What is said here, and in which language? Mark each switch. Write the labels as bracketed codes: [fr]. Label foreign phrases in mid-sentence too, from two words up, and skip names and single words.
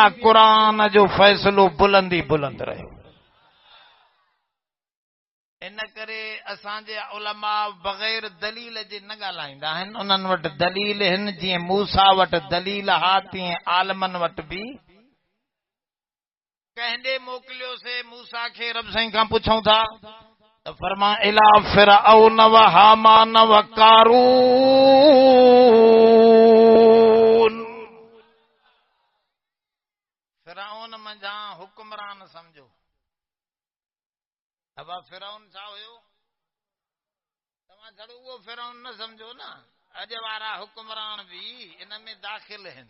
[sd] क़ुरान जो फ़ैसिलो बुलंद ई बुलंद रहियो। इन करे असांजे उलमा बग़ैर दलील जे न ॻाल्हाईंदा आहिनि। उन्हनि वटि दलील आहिनि, जीअं मूसा वटि दलील हा, तीअं आलमनि वटि बि। कहंदे मोकिलियो से मूसा खे, रब साईं खां पुछूं था त फरमा इला फिरऔन व हामान व कारून। फिरऔन मंझा हुक्मरान समझो। अब फिरौन छा हुयो? तव्हां छड़ो उहो फिरौन न समझो न, अॼु वारा हुक्मरान भी इन में दाख़िल आहिनि।